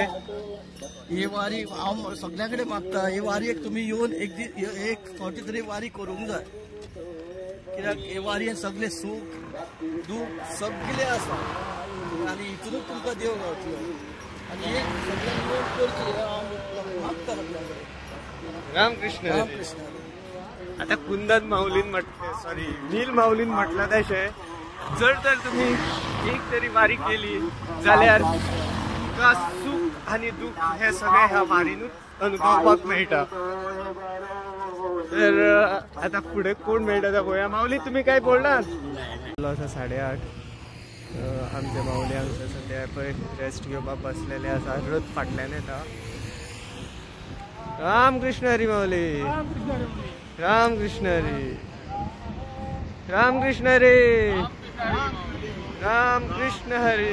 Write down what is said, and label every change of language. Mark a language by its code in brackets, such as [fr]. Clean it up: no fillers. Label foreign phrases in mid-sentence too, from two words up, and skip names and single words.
[kok] ही वारी हांव सगळ्या कडेन मागता ही वारीक तुमी येवन एक फावटी तरी वारी करूंक जाय। कित्याक हे वारयेन सगळे सूख दूख सगळे आसा आनी हितूनच तुमकां देव गावतलो आनी एक सगळ्यांनी नोट करची हांव मागता सगळ्यांकडे रामकृष्ण रामकृष्ण आता कुंदन माऊलीन सॉरी नील माऊलीन म्हटलं तशें जर तर तुम्ही एक तरी वारी केली जाल्यार तुका सुख आणि दुःख हे सगळे ह्या वारीनूच अनुभवपाक मेळटा. तर आता पुढे कोण मेळटा ते पळोवया. [mr] माऊली तुम्ही काय बोलणार? [kok] 8:30 आमचे माऊली हांगसर सद्या पळय रेस्ट घेवपाक बसलेले आसा. रथ फाटल्यान येता. रामकृष्ण हरी माऊली. रामकृष्ण हरी. रामकृष्ण हरी. रामकृष्ण हरी.